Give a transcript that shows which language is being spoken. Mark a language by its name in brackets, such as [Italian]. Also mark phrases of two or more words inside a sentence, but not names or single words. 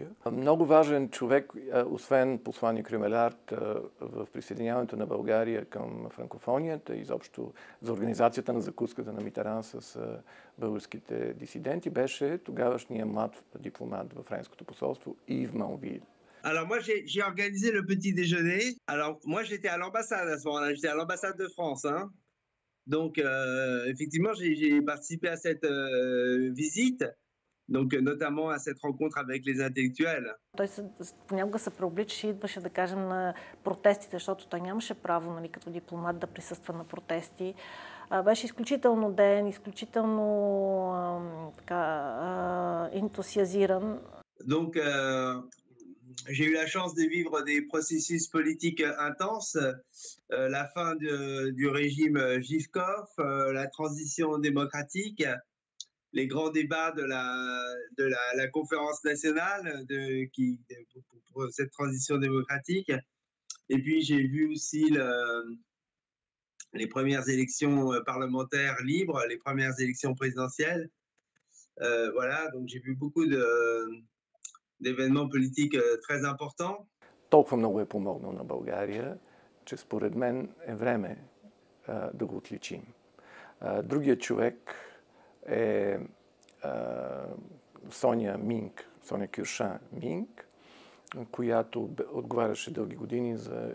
[Bulgarian] Много важен човек, освен посланик Рюмелард, в присъединяването на България към франкофонията, изобщо за организацията на закуската на Митеран с българските дисиденти, беше тогавашният млад дипломат във френското посолство Ив Манвил. [French] Alors moi, j'ai organisé le petit déjeuner. Alors moi, j'étais à l'ambassade à ce moment-là. J'étais à l'ambassade de France. Hein. Donc effectivement, j'ai participé à cette visite, donc notamment à cette rencontre avec les intellectuels. [Bulgarian] Той понякога се преобличаше и идваше, да кажем, на протестите, защото той нямаше право, нали, като дипломат да присъства на протести. Беше изключително ден, изключително ентусиазиран. [French] Donc j'ai eu la chance de vivre des processus politiques intenses, la fin du régime Živkov, la transition démocratique, les grands débats de la conférence nationale pour cette transition démocratique. Et puis j'ai vu aussi les premières élections parlementaires libres, les premières élections présidentielles. Voilà, donc j'ai vu beaucoup d'événements politiques très importants. [Bulgarian] Толкова много е помогнал на България, че според мен е време да го отличим. Другият човек е Соня Кюршан Минг, която отговаряше дълги години за